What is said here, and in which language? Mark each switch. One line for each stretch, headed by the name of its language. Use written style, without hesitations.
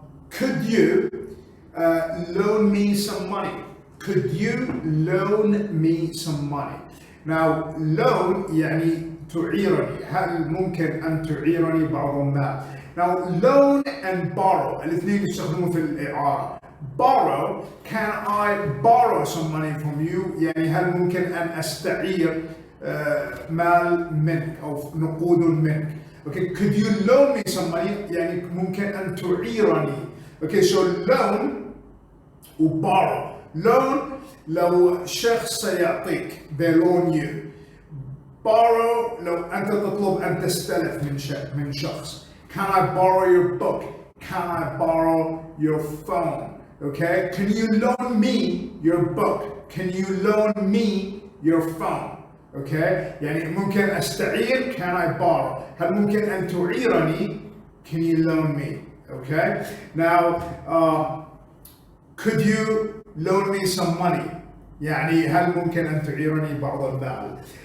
English: Could you loan me some money? Could you loan me some money?
Arabic: Now, loan يعني تعيرني. هل ممكن أن تعيرني بعض المال؟
English: Now, loan and borrow
Arabic: الاثنين يستخدموا في الإعارة.
English: Borrow, can I borrow some money from you؟
Arabic: يعني هل ممكن أن أستعير مال منك أو نقود منك؟
English: Okay, could you loan me some money؟
Arabic: يعني ممكن أن تعيرني.
English: Okay, so loan و borrow. loan
Arabic: لو شخص سيعطيك
English: they loan you.
Arabic: borrow لو أنت تطلب أن تستلف من شخص.
English: Can I borrow your book? Can I borrow your phone? Okay, can you loan me your book? Can you loan me your phone? Okay,
Arabic: يعني ممكن أستعير
English: can I borrow.
Arabic: هل ممكن أن تعيرني
English: can you loan me? Okay, now could you loan me some money?
Arabic: يعني هل ممكن أن تعيرني بعض المال.